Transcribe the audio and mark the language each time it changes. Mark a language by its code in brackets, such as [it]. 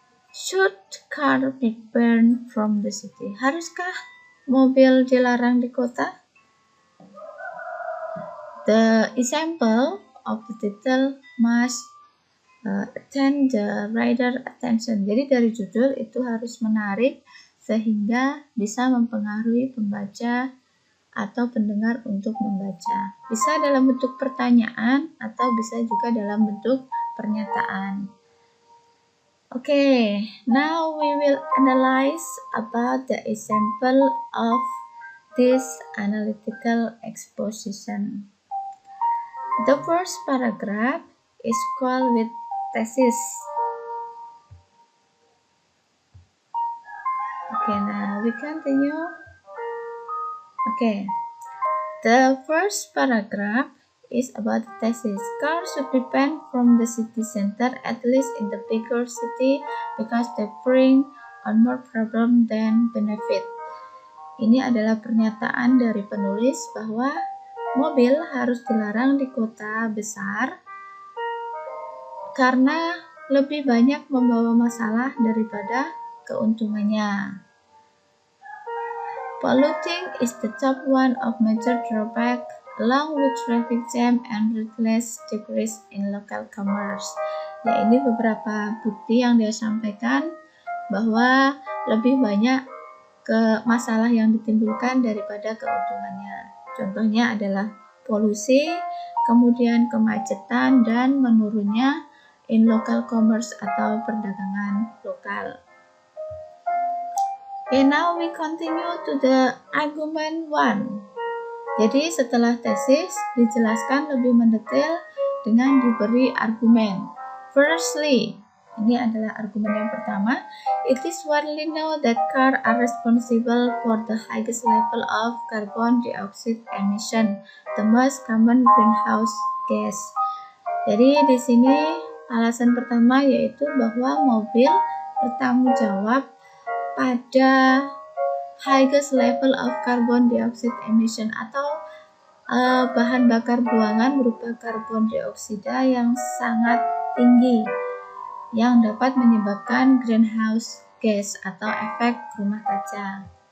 [en] Should car be banned from the city? [id] Haruskah mobil dilarang di kota? [en] The example of the title must attend the reader attention. [id] Jadi dari judul itu harus menarik sehingga bisa mempengaruhi pembaca atau pendengar untuk membaca. Bisa dalam bentuk pertanyaan atau bisa juga dalam bentuk pernyataan. [en] Okay, now we will analyze about the example of this analytical exposition. The first paragraph is called with thesis. Okay, now we continue. Okay, the first paragraph is about the thesis. Cars should be banned from the city center, at least in the bigger city, because they bring on more problem than benefit. [id] Ini adalah pernyataan dari penulis bahwa mobil harus dilarang di kota besar karena lebih banyak membawa masalah daripada keuntungannya. [en] Polluting is the top one of major drawback, along with traffic jam and ruthless decrease in local commerce. [id] Ya, ini beberapa bukti yang dia sampaikan bahwa lebih banyak masalah yang ditimbulkan daripada keuntungannya. Contohnya adalah polusi, kemudian kemacetan, dan menurunnya [en] in local commerce [id] atau perdagangan lokal. [en] Okay, now we continue to the argument 1. [id] Jadi setelah tesis dijelaskan lebih mendetail dengan diberi argumen. [en] Firstly, [id] ini adalah argumen yang pertama. [en] It is widely known that cars are responsible for the highest level of carbon dioxide emission, the most common greenhouse gas. [id] Jadi di sini alasan pertama yaitu bahwa mobil bertanggung jawab pada [en] highest level of carbon dioxide emission [id] atau bahan bakar buangan berupa karbon dioksida yang sangat tinggi yang dapat menyebabkan [en] greenhouse gas [id] atau efek rumah kaca.